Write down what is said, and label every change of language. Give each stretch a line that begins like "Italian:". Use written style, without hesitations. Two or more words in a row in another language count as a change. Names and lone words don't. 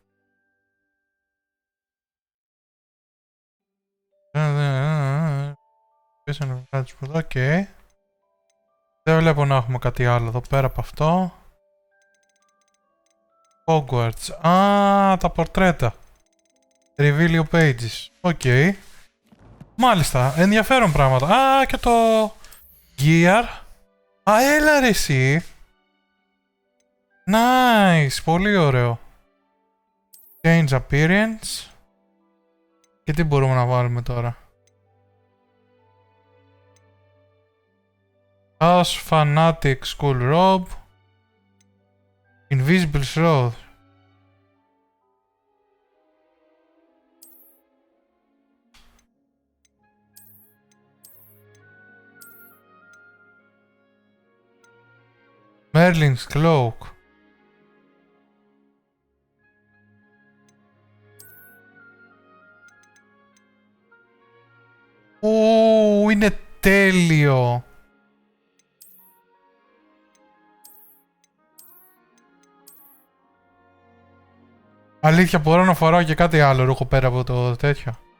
Greek: Οκ. Δεν βλέπω να έχουμε κάτι άλλο εδώ πέρα από αυτό. Hogwarts. Α, τα πορτρέτα.
English: Reveal your pages.
Greek: Οκ. Μάλιστα. Ενδιαφέρον πράγματα. Α, και το gear. Α, έλα ρε εσύ. Nice. Πολύ ωραίο.
English: Change appearance.
Greek: Και τι μπορούμε να βάλουμε τώρα.
English: As fanatic school robe. Invisible shroud. Merlin's cloak.
Greek: Ου, είναι τέλειο. Αλήθεια, μπορώ να φοράω και κάτι άλλο ρούχο πέρα από το τέτοιο.